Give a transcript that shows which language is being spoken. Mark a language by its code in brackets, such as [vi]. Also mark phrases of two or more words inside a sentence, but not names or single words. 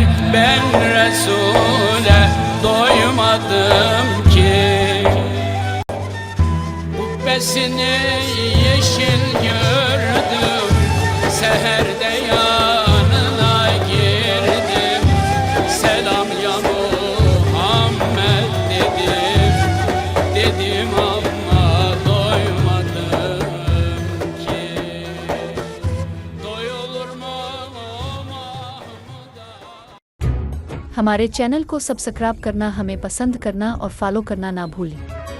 [tr] Ben Resul'e doymadım ki, kubbesini yeşil gördüm, seherde yanına girdim. Selam ya Muhammed dedim, dedim ama doymadım ki. Doyulur mu Mahmud'a? [hi] हमारे चैनल को सब्सक्राइब करना, हमें पसंद करना और फॉलो करना ना भूलें।